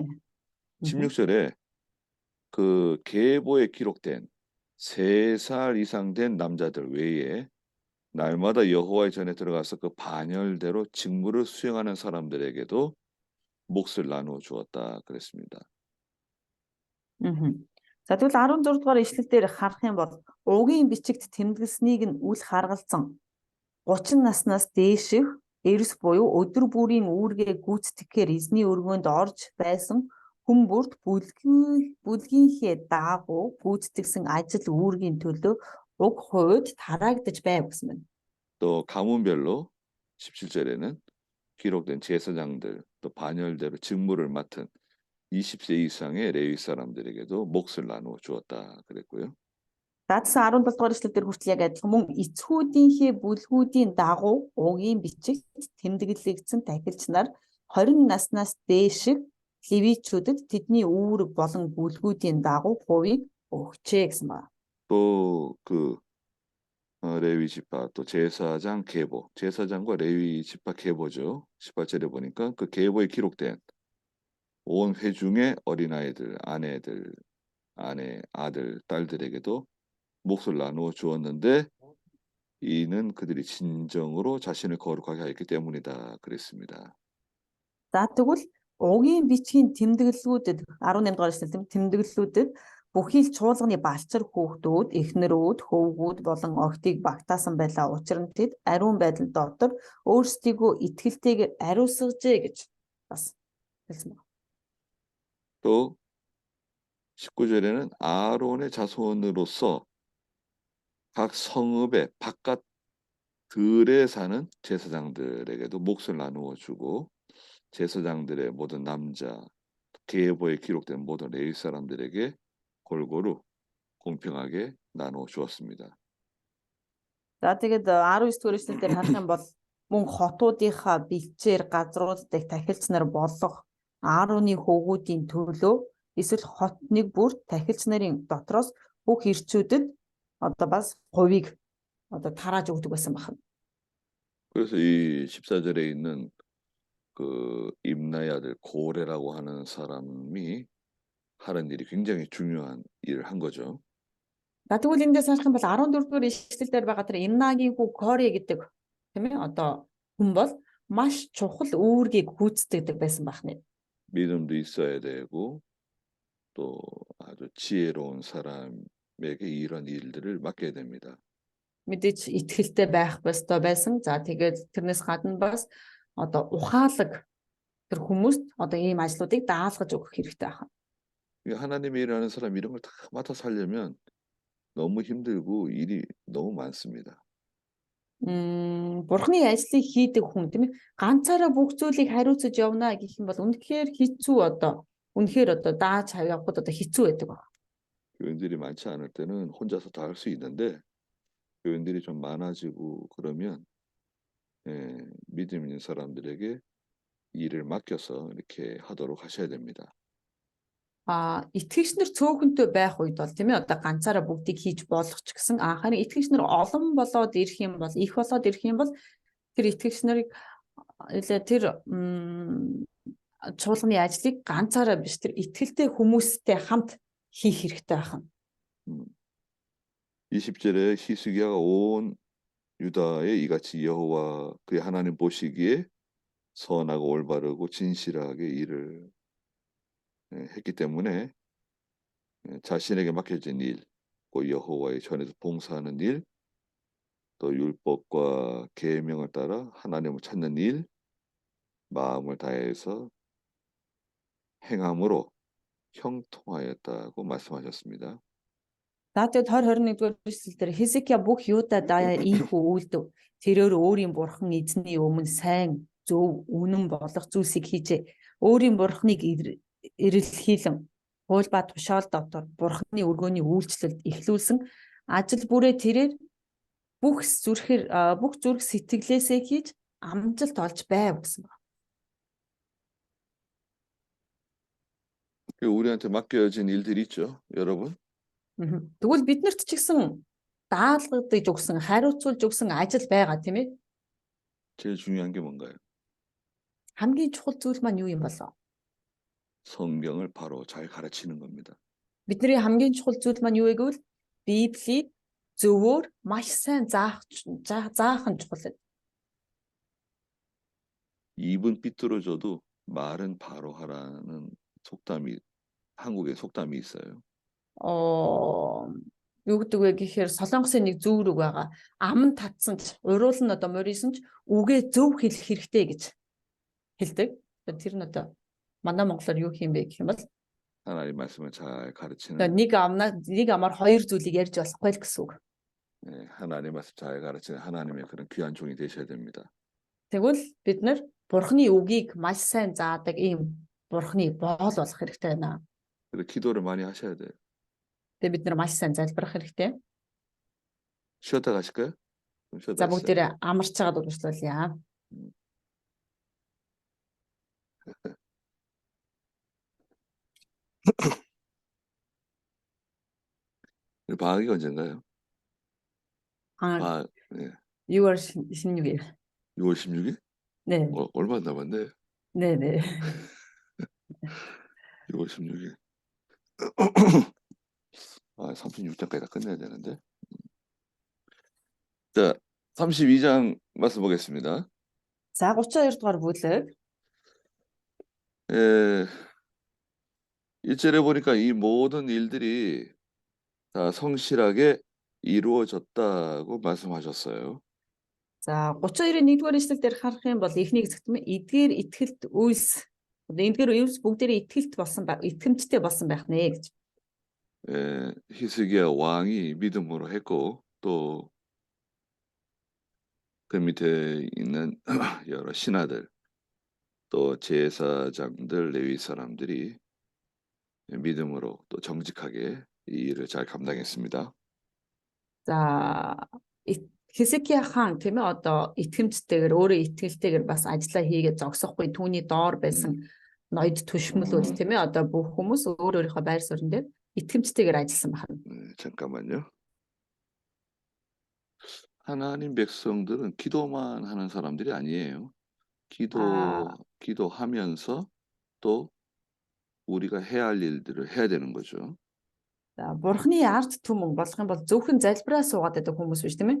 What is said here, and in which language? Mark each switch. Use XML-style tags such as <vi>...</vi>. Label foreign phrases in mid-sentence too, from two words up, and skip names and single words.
<ko>16절에 그 계보에 기록된 3살 이상 된 남자들 외에 날마다 여호와의 전에 들어가서 그 반열대로 직무를 수행하는 사람들에게도 몫을 나누어 주었다 그랬습니다.</ko> <mn>За тэгвэл 16 дугаар ишлэл дээр харах юм бол угийн бичигт тэмдэглэснийг нь үл харгалзан 30 наснаас дээших эрс буюу өдөр бүрийн үүргээ гүйцэтгэхээр эзний өргөөнд орж байсан хүн бүрт бүлгийнхээ даагуу гүйцэтгсэн ажил үүргийн төлөө уг хувьд тараагдж байв гэсэн байна.</mn> <ko>또 가문별로 17절에는 기록된 제사장들 또 반열대로 직무를 맡은 20세 이상의 레위 사람들에게도 몫을 나누어 주었다 그랬고요.</ko> <mn>Даатсан 17 дугаар эшлэл дээр хүртэл яг адилхан мөн эцгүүдийнхээ бүлгүүдийн дагуу угийн бичигт тэмдэглэгдсэн тахилч нар 20 наснаас дээших левичүүдэд тэдний үүрэг болон бүлгүүдийн дагуу хувийг өгчээ гэсэн байна.</mn> <ko>또 그 레위 지파 또 제사장 계보, 제사장과 레위 지파 계보죠. 18절에 보니까 그 계보에 기록된 온 회중의 어린아이들, 아내들, 아들, 딸들에게도 몫을 나누어 주었는데 이는 그들이 진정으로 자신을 거룩하게 하였기 때문이다 그랬습니다.</ko> <mn>За тэгвэл угийн бичгийн тэмдэглэлүүдэд 18 дугаар эшлэл тэмдэглэлүүдэд бүхий л чуулганы балчир хүүхдүүд, эхнэрүүд, хөвгүүд болон огтыг багтаасан байлаа. Учир нь тэд ариун байдал дотор өөрсдийгөө итгэлтэйгээр ариусгажээ гэж бас хэлсэн байна.</mn> <ko>또 19절에는 아론의 자손으로서 각 성읍의 바깥 들에 사는 제사장들에게도 몫을 나누어 주고 제사장들의 모든 남자 계보에 기록된 모든 레위 사람들에게 골고루 공평하게 나누어 주었습니다.</ko> <mn>За тэгээд 19 дугаар эшлэл дээр харах юм бол мөн хотуудынхаа бэлчээр газрууд дэх тахилч нар болох Аароны хөвгүүдийн төлөө эсвэл хотныг бүр тахилч нарын дотроос бүх ирчүүдэд одоо бас хувийг одоо тарааж өгдөг байсан байна.</mn> <ko>그래서 이 14절에 있는 그 임나의 아들 고레라고 하는 사람이 하는 일이 굉장히 중요한 일을 한 거죠.</ko> <mn>За тэгвэл эндээс харах юм бол 14 дугаар эшлэл дээр байгаа тэр Имнагийн хүү Коре гэдэг тийм ээ одоо хүн бол маш чухал үүргийг гүйцэтгэдэг байсан байна.</mn> <ko>믿음도 있어야 되고 또 아주 지혜로운 사람에게 이런 일들을 맡겨야 됩니다.</ko> <mn>Мэдээж итгэлтэй байх ёстой байсан. За тэгээд тэрнээс гадна бас одоо ухаалаг тэр хүмүүст одоо ийм ажлуудыг даалгаж өгөх хэрэгтэй байна.</mn> <ko>하나님의 일하는 사람 이런 걸 다 맡아서 하려면 너무 힘들고 일이 너무 많습니다.</ko> <mn>Бурхны ажлыг хийдэг хүн тийм ээ ганцаараа бүх зүйлийг хариуцаж явна гэх юм бол үнэхээр хэцүү үнэхээр дааж явахд хэцүү байдаг байна.</mn> <ko>교인들이 많지 않을 때는 혼자서 다 할 수 있는데 교인들이 좀 많아지고 그러면 믿음 있는 사람들에게 일을 맡겨서 이렇게 하도록 하셔야 됩니다.</ko> <mn>Итгэгч нар цөөхөнтэй байх үед бол тийм ээ одоо ганцаараа бүгдийг хийж болох ч гэсэн харин итгэгч нар олон болоод ирэх юм бол их болоод ирэх юм бол тэр итгэгч нарыг тэр чуулганы ажлыг ганцаараа биш тэр итгэлтэй хүмүүстэй хамт хийх хэрэгтэй байна.</mn> <ko>20절에 히스기야가 온 유다에 이같이 여호와 그의 하나님 보시기에 선하고 올바르고 진실하게 일을 했기 때문에 자신에게 맡겨진 일, 그 여호와의 전에서 봉사하는 일, 또 율법과 계명을 따라 하나님을 찾는 일, 마음을 다해서 행함으로 형통하였다고 말씀하셨습니다.</ko> <mn>Тэгээд 20-21 дугаар эшлэлээр Хизкия бүх Юудад ийхүү үйлдв. Тэрээр өөрийн бурхан эзний өмнө сайн, зөв, үнэн болох зүйлсийг хийжээ. Өөрийн бурханыг эрэлхийлэн хууль ба тушаал дотор бурханы өргөөний үйлчлэлд эхлүүлсэн ажил бүрээ тэрээр бүх зүрх сэтгэлээсээ хийж амжилт олж байв гэсэн байна.</mn> <ko>우리한테 맡겨진 일들이 있죠, 여러분.</ko> <mn>Тэгвэл биднэрт ч гэсэн даалгадж өгсөн, хариуцуулж өгсөн ажил байгаа тийм ээ.</mn> <ko>제일 중요한 게 뭔가요?</ko> <mn>Хамгийн чухал зүйл маань юу юм болоо?</mn> <ko>성경을 바로 잘 가르치는 겁니다.</ko> <mn>Бидний хамгийн чухал зүйл маань юу вэ гэвэл Библийг зөвөр маш сайн заах нь чухал.</mn> <ko>입은 삐뚤어져도 말은 바로 하라는 한국에 속담이 있어요.</ko> <mn>Юу гэдэг вэ гэхээр Солонгосын нэг зөв үг байгаа. Ам татсан ч, уруул нь морьсон ч үгээ зөв хэлэх хэрэгтэй гэж хэлдэг. Тэр нь манай монголоор юу юм бэ гэх юм бол</mn> <ko>하나님 말씀을 잘 가르치는</ko> <mn>нэг амаар хоёр зүйлийг ярьж болохгүй л гэсэн үг.</mn> <ko>하나님 말씀 잘 가르치는 하나님의 그런 귀한 종이 되셔야 됩니다.</ko> <mn>Тэгвэл бид нар Бурхны үгийг маш сайн заадаг ийм Бурхны боол болох хэрэгтэй байна.</mn> <ko>그래서 기도를 많이 하셔야 돼요.</ko> <mn>Тэгээ бид нар маш сайн залбирах хэрэгтэй.</mn> <ko>쉬었다 가실까요? 쉬었다</ko> <mn>За</mn> <ko>가시죠.</ko> <mn>бүгдээрээ амарч чагаад үргэлжлүүлье.</mn> <ko>방학이 언젠가요? 아, 방학, 예. 6월 16일. 6월 16일? 네, 얼마 안 남았네. 네, 네. 6월 16일. 아, 36장까지 다 끝내야 되는데. 자, 32장 말씀 보겠습니다.</ko> <mn>За 32 дугаар бүлэг. 예, 1절에 보니까 이 모든 일들이 다 성실하게 이루어졌다고 말씀하셨어요. За 32-ийн 1-р эшлэл дээр харах юм бол эхний хэсэгт эдгээр итгэлт үйлс. Одоо эдгээр үйлс бүгдээрээ итгэлт болсон итгэмжтэй болсон байх нэ гэж.</mn> <ko>예, 히스기야 왕이 믿음으로 했고 또 그 밑에 있는 여러 신하들 또 제사장들 레위 사람들이 믿음으로 또 정직하게 이 일을 잘 감당했습니다.</ko> <mn>За Хесекия хаан тийм ээ одоо итгэмжтэйгээр өөрөө итгэлтэйгээр бас ажиллаа хийгээд зогсохгүй түүний доор байсан ноёд түшмэлүүд тийм ээ одоо бүх хүмүүс өөрийнхөө байр суурин дээр итгэмжтэйгээр ажилласан байна.</mn> <ko>잠깐만요. 하나님 백성들은 기도만 하는 사람들이 아니에요. 아. 기도하면서 또 우리가 해야 할 일들을 해야 되는 거죠.</ko> <mn>За бурхны ард түмэн болох юм бол зөвхөн залбираа суугаад байдаг хүмүүс биш тийм ээ.</mn>